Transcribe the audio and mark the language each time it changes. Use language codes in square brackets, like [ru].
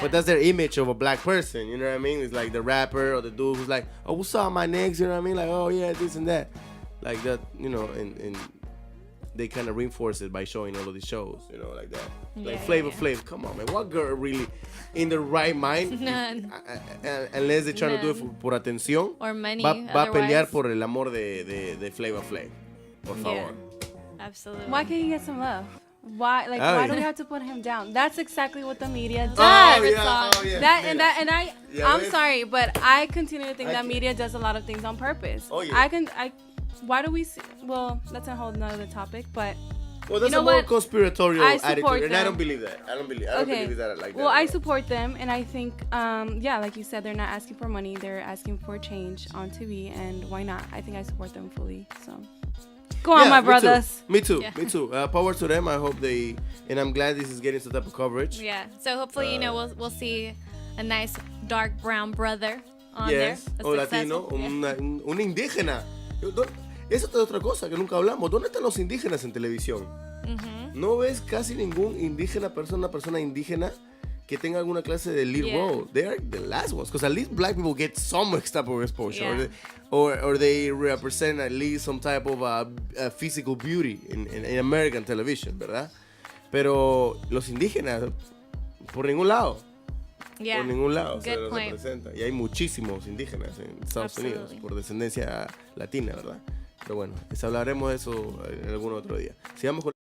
[en] But that's their image of a black person, you know what I mean? It's like the rapper or the dude who's like, oh, what's up, my niggas, you know what I mean? Like, oh, yeah, this and that. Like that, you know, and they kind of reinforce it by showing all of these shows, you know, like that. Like Flavor Flav, come on, man. What girl really in the right mind? None. Unless they're trying to do it [es] por atención. [en] Or money. [es] Va a pelear por el amor de Flavor Flav. Por favor. [en] Absolutely. Why can't he get some love? Why do we have to put him down? That's exactly what the media does. I'm sorry, but I continue to think that media does a lot of things on purpose. Oh yeah. Why do we see? Well, that's a whole nother topic, but well, that's a more conspiratorial attitude, and I don't believe that. I don't believe that like that. Well, I support them, and I think, like you said, they're not asking for money; they're asking for change on TV, and why not? I think I support them fully. So. Go on, my brothers. Me too. Power to them. I hope and I'm glad this is getting some type of coverage. Yeah. So hopefully, you know, we'll see a nice dark brown brother on there. [es] O latino, un indígena. Esa es otra cosa que nunca hablamos. ¿Dónde están los indígenas en televisión? No ves casi ningún indígena, una persona indígena que tenga alguna clase de [en] lead role. They are the last ones, because at least black people get some type of exposure, or they represent at least some type of physical beauty in American television, [es] ¿verdad? Pero los indígenas, por ningún lado. Por ningún lado se los representa. Y hay muchísimos indígenas en Estados Unidos por descendencia latina, ¿verdad? Pero bueno, hablaremos de eso en algún otro día. Sigamos con